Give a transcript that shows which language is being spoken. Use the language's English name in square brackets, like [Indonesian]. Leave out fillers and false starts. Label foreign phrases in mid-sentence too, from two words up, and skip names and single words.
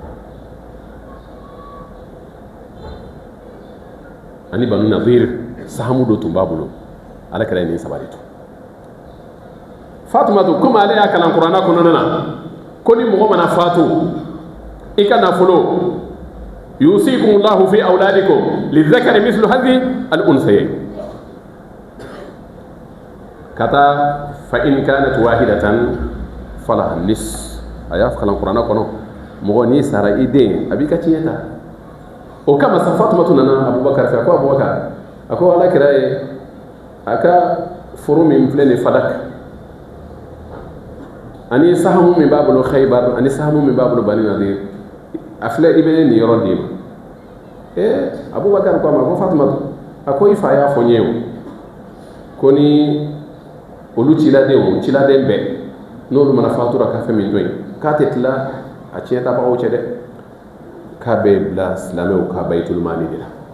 [Bambara] ani Banu Nadir sahamu dɔ tun b'a bolo ala kira ye nin 3 de to Fatumatu komi ale y'a kalan kuranna kɔnɔna na ko ni mɔgɔ mana fatu i ka nafolo [Arabic] يوصيكم الله في أولادكم للذكر مثل هذه الأنثيين [Bambara] kata [Arabic] فإن كانت واحدة فلها نص [Bambara] a y'a kalan kuranna kɔnɔ mɔgɔ n'i sara i den a b'i ka tiɲɛ ta o kama sa Fatumatu nana Abubakar fɛ a ko Abubakar a ko Alakira ye a ka foro min filɛ nin Fadak ani sahamu min b'a bolo Khaybar ani sahamu min b'a bolo Bani Nadir a filɛ i bɛ nin yɔrɔ d'i ma Abubakar ko a ma ko Fatumatu a ko i fa y'a fɔ n ye o ko ni olu ciladen bɛɛ n'olu mana fatura ka fɛn min to yen k'a tɛ tila a tiɲɛtabagaw cɛ dɛ k'a bɛ bila silamɛw ka Bayitul Mali de la